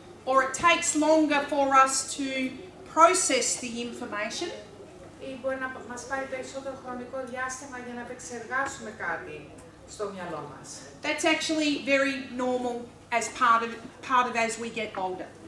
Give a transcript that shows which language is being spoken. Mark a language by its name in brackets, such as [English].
[English] Or it takes longer for us to process the information. [Greek] Ή μπορεί να μας πάρει περισσότερο χρονικό διάστημα για να επεξεργάσουμε κάτι στο μυαλό μας. [English] That's actually very normal as part of as we get older.